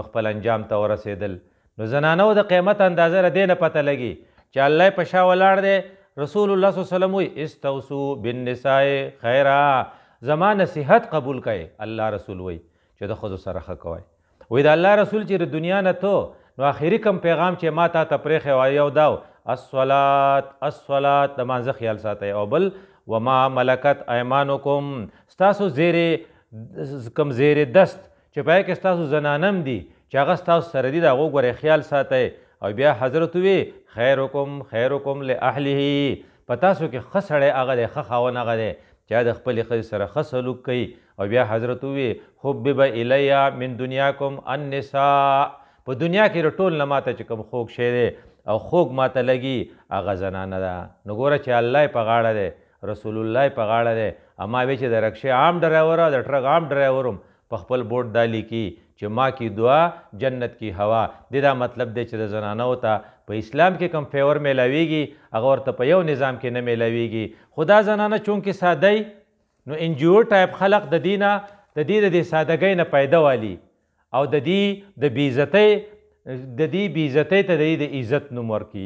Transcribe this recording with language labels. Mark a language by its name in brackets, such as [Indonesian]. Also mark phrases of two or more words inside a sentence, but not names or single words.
[Pashto] خپل انجام ته ورسېدل نو زنانو د قیمت اندازه له دې نه پته لګي چې الله یې په شا ولاړ دی رسول الله صلی الله علیه وسلم وی [Arabic] استوصوا بالنساء خیرا [Pashto] زما نصیحت قبول کړئ الله رسول وی چې د ښځو سره ښه کوئ وی د الله رسول چې د دنیا نه تو نو آخري کم پیغام چې ما تا ته پرېښی وای یو دا الصلات د مانځه خیال ساتئ او بل [Arabic] وما ملکت ایمانکم [Pashto] ستاسو کم زیر دست چې پای کې ستاسو زنانم دي چې هغه ستاسو سره دي د هغو ګورې خیال ساتئ او بیا حضرت وی [Arabic] خیرکم لاهله [Pashto] په تاسو کې ښه سړی هغه دی ښه خاوند هغه دی چې د خپلې ښځې سره ښه سلوک کوي او بیا حضرت وی [Arabic] حبب الیه من دنیاکم النساء [Pashto] په دنیا کې د ټول نه ماته چې کوم خوږ شی دی او خوږ ماته لګي هغه زنانه ده نو ګوره چې الله یې په غاړه دی رسول الله یې په غاړه دی اما وی چې د رکشې عام ډرایور او د ټرک عام ډرایور هم په خپل بورډ دا لیکي چې [Urdu] ما کی دعا جنت کی هوا. [Pashto] د دا مطلب دی چې د زنانو ته په اسلام کې کم فیور میلاویږي هغه ورته په یو نظام کې نه میلاویږي. خو دا زنانه چونکې سادهی نو NGO ټایپ خلق د دې د سادګۍ نه پیدا والی او د دې د بېعزتۍ ته د عزت نوم ورکي.